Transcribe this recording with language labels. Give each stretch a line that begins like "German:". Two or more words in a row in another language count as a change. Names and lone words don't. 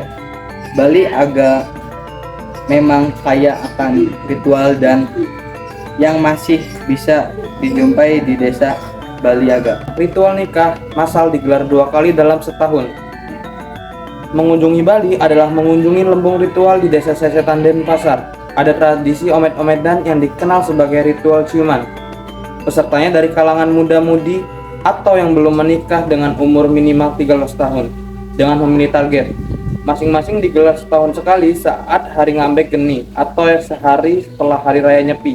Indonesian: Bali agak memang kaya akan ritual dan yang masih bisa dijumpai di desa Bali Aga. Ritual nikah massal digelar 2 kali dalam setahun. Mengunjungi Bali adalah mengunjungi lembung ritual di desa Sesetan Denpasar. Ada tradisi omet-ometan yang dikenal sebagai ritual ciuman. Pesertanya dari kalangan muda-mudi atau yang belum menikah dengan umur minimal 13 tahun dengan memilih target. Masing-masing digelar setahun sekali saat hari ngambek geni atau sehari setelah hari raya Nyepi.